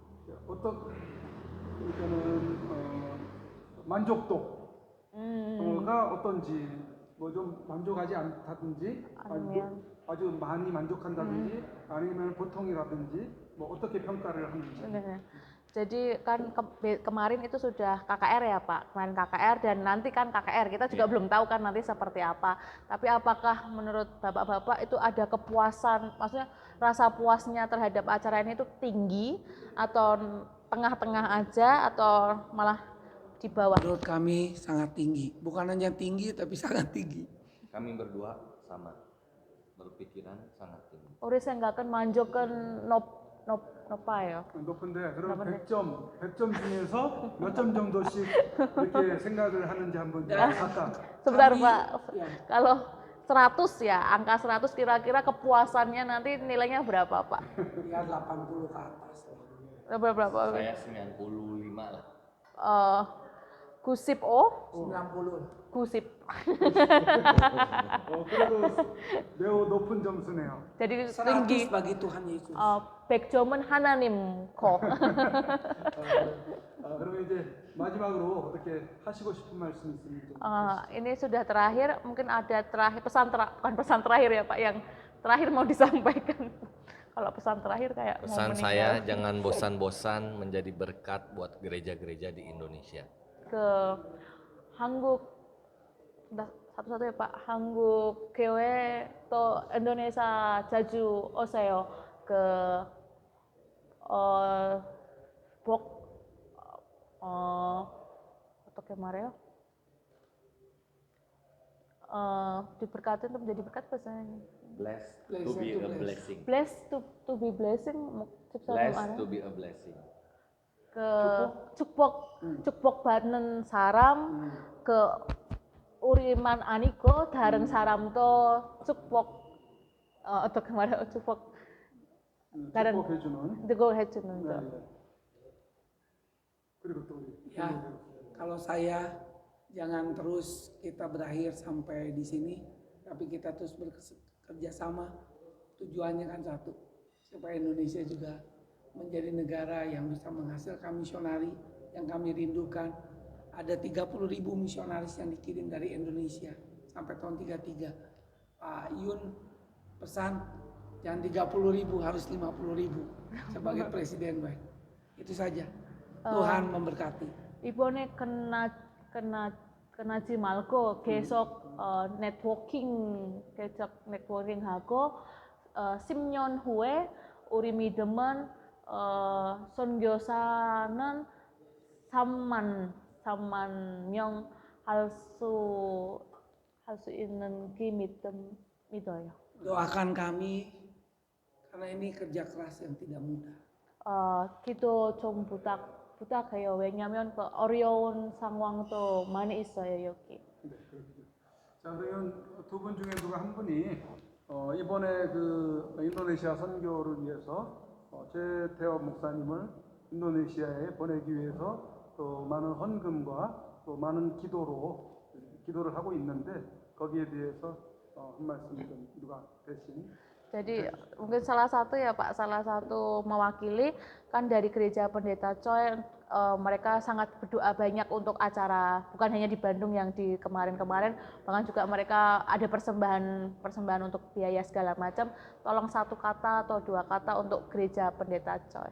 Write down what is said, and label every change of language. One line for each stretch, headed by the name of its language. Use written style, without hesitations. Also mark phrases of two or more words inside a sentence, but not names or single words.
Korean: 그러니까는 만족도가 어떤지 뭐 좀 만족하지 않다든지 아니면 아주 많이 만족한다든지 아니면 보통이라든지 뭐 어떻게 평가를 하는지. 네.
Indonesian: Jadi kan kemarin itu sudah KKR ya Pak, kemarin KKR dan nanti kan KKR, kita juga belum tahu kan nanti seperti apa. Tapi apakah menurut Bapak-Bapak itu ada kepuasan, maksudnya rasa puasnya terhadap acara ini itu tinggi atau tengah-tengah aja atau malah di bawah? Menurut kami sangat tinggi. Bukan hanya tinggi tapi sangat tinggi. Kami berdua sama berpikiran sangat tinggi.
Korean: 우리 생각은 만족은 높아요. 높은데 그럼 100점 중에서 몇 점 정도씩 이렇게 생각을 하는지 한번 각각.
Indonesian: Sebentar Kami- Pak, ya. kalau 100 ya, angka 100 kira-kira kepuasannya nanti nilainya berapa Pak? Ya 80 ke atas. Berapa? Saya 95 lah. Gusip 90. Gusip.
Korean: 그래도 매우 높은 점수네요.
Indonesian: Jadi 100 tinggi. bagi Tuhan Yesus.
Korean: 100점은 하나님 거. 그러면 이제 마지막으로 이렇게 하시고 싶은 말씀 있으면 좀.
Indonesian: Ini sudah terakhir, mungkin ada bukan pesan terakhir ya Pak, yang terakhir mau disampaikan. Kalau pesan terakhir kayak mau Pesan meninggal. saya jangan bosan-bosan menjadi berkat buat gereja-gereja di Indonesia. Ke 한국 satu-satu ya Pak,
Korean: 한국 교회 또 인도네시아 자주 오세요. 어떻게 말해요?
Indonesian: diberkati untuk menjadi berkat bahasanya.
English: Blessed to be a blessing. Blessed to be blessing. Blessed to be a blessing.
Korean: 축복 받는 사람 그 우리만 아니고 다른 사람도 어떻게 말해요? 다른 축복해주는. 해주는 네, 거. 네. 그리고 또 우리.
Indonesian: Ya, kalau saya jangan terus kita berakhir sampai di sini, tapi kita terus bekerja sama. Tujuannya kan satu, supaya Indonesia juga menjadi negara yang bisa menghasilkan misionari yang kami rindukan. Ada 30.000 misionaris yang dikirim dari Indonesia sampai tahun 33. Pak Yun pesan jangan 30.000, harus 50.000 sebagai presiden baik. Itu saja. Tuhan memberkati.
Korean: 이번에 끝나지 말고 계속 네트워킹하고 10년 후에 우리 믿음은 선교사는 3만 명 할 수 있는 그 믿어요.
Indonesian: Doakan kami karena ini kerja keras yang tidak mudah.
Korean: 기도 좀 부탁해요. 왜냐면 그 어려운 상황도 많이 있어요 여기. 네, 그렇군요. 자, 그러면 두 분 중에 누가 한 분이 이번에 그 인도네시아 선교를 위해서 최태원 목사님을 인도네시아에 보내기 위해서 또 많은 헌금과 또 많은 기도를 하고 있는데 거기에 대해서 한 말씀 좀 누가 대신.
Indonesian: Jadi mungkin salah satu ya Pak, salah satu mewakili kan dari Gereja Pendeta Choi, mereka sangat berdoa banyak untuk acara, bukan hanya di Bandung yang di kemarin-kemarin, bahkan juga mereka ada persembahan untuk biaya segala macam. Tolong satu kata atau dua kata untuk Gereja Pendeta Choi.